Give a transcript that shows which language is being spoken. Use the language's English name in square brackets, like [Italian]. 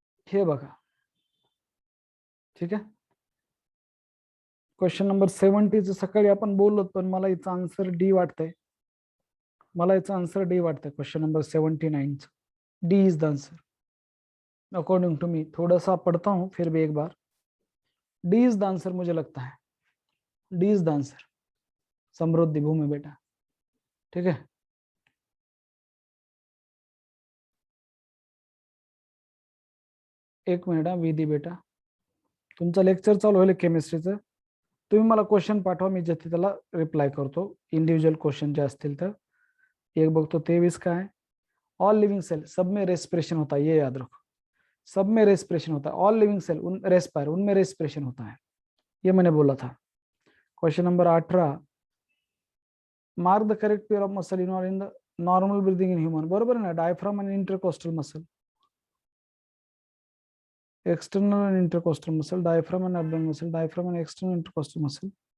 [Marathi] हे बघा, ठीक आहे. क्वेश्चन नंबर 70 सकाळी आपण बोललो, पण मला याचा आन्सर डी वाटतंय. मला याचा आन्सर डी वाटतंय. [English] Question number 79 D is the answer according to me. [Hindi] थोड़ा सा पढ़ता हूं फिर भी एक बार. [English] D is the answer [Hindi] मुझे लगता है. D is the answer. समृद्धि भूमि बेटा, ठीक है. [Marathi] एक मिनिट हा विधी बेटा, तुमचं लेक्चर चालू होईल केमिस्ट्रीचं. तुम्ही मला क्वेश्चन पाठवा, मी जिथे त्याला रिप्लाय करतो. इंडिव्हिज्युअल क्वेश्चन जे असतील तर. एक बघतो 23 काय. [English] all living cell [Hindi] सब में रेस्पिरेशन होता है, ये याद रखो. सब में रेस्पिरेशन होता है. [English] all living cell [Hindi] उन रेस्पायर उनमें रेस्पिरेशन होता है, ये मैंने बोला था. [English] Question number 18, mark the correct pair of muscle in the normal breathing in human. [Marathi] बरोबर आहे ना. [English] Diaphragm आणि intercostal muscle, external and intercostal muscle, diaphragm and abdominal muscle, diaphragm and external intercostal muscle.